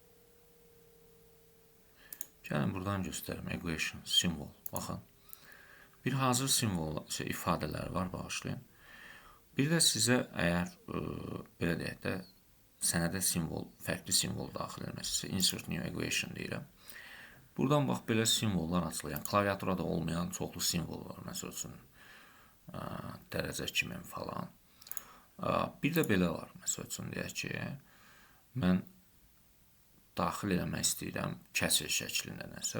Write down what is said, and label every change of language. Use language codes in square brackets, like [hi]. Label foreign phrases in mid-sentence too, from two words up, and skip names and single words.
[az] Gəlin buradan göstərim. Equation, simbol. Baxın. Bir hazır simvol ifadələr var, bağışlayın. Bir də sizə əgər belə deyək də sənədə simvol, fərqli simvol daxil etmək istəyirsə, [en] insert new equation deyirəm. [az] Buradan bax belə simvollar açılır. Yəni klaviaturada olmayan çoxlu simvol var, məsəl üçün dərəcə kimi falan. Bir də belə var, məsəl üçün deyək ki, mən daxil eləmək istəyirəm kəsr şəklində nəsə.